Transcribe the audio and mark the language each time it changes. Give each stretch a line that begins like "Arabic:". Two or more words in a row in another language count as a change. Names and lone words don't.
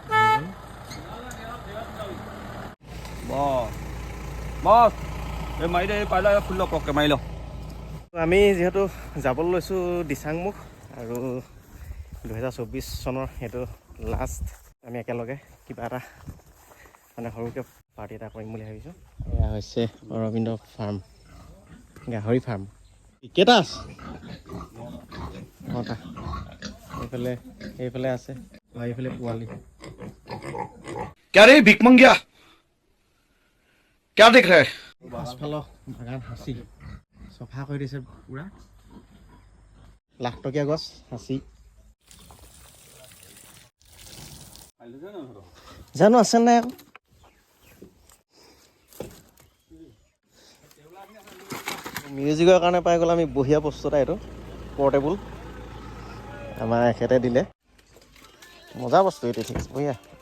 Assamese: আমি যিহেতু যাবলৈ লৈছোঁ দিচাংমুখ আৰু 2024 চনৰ সেইটো লাষ্ট আমি একেলগে কিবা এটা মানে সৰুকৈ পাৰ্টি এটা কৰিম বুলি ভাবিছোঁ এয়া হৈছে অৰবিন্দ ফাৰ্ম গাহৰি ফাৰ্ম কেইটা আছে নটা এইফালে আছে এইফালে পোৱালি
Hindi: क्या रे भिक मंगिया क्या देख रहा है
Assamese: পাছফালৰ বাগান সাঁচি চফা কৰি দিছে পুৰা লাখটকীয়া গছ সাঁচি জানো আছে নাই আকৌ মিউজিকৰ কাৰণে পাই গ'ল আমি বঢ়িয়া বস্তু এটা এইটো পৰ্টেবল আমাৰ এখেতে দিলে মজা বস্তু এইটো ঠিক আছে বঢ়িয়া